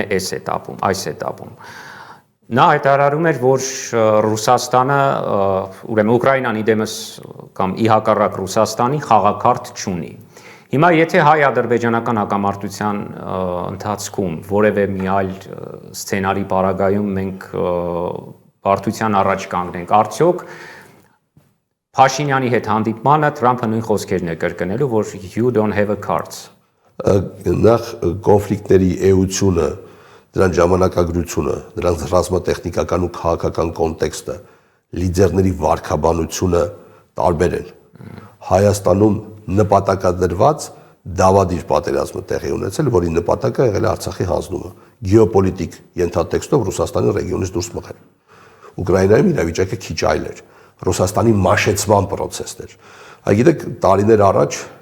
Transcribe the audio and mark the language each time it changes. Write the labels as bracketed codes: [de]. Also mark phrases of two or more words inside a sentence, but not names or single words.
[hy] այս էտապում։ Նա հայտարարում էր, որ Ռուսաստանը, ուրեմն Ուկրաինան իդեմս կամ ի հակառակ Ռուսաստանի խաղակարգ չունի։ Հիմա եթե հայ-ադրբեջանական հակամարտության ընթացքում որևէ մի այլ սցենարի պարագայում մենք բարդության առաջ կանգնենք, արդյոք Փաշինյանի հետ հանդիպմանը Թրամփը նույն խոսքերն է կրկնելու, որ [en] you don't have a cards։ [hy] Նախ կոնֆլիկտների էությունը, դրանց ժամանակագրությունը, դրանց ռազմատեխնիկական ու քաղաքական կոնտեքստը, լիդերների վարքաբանությունը տարբեր են։ Հայաստանում նպատակադրված դավադիր պատերազմը տեղի ունեցել, որի նպատակը եղել է Արցախի հանձնումը, գեոպոլիտիկ ենթատեքստով Ռուսաստանի ռեգիոնից դուրս մղել։ Ուկրաինայում իրավիճակը քիչ այլ էր։ Ռուսաստանի մաշեցման process-ներ։ Գիտեք, տարիներ առաջ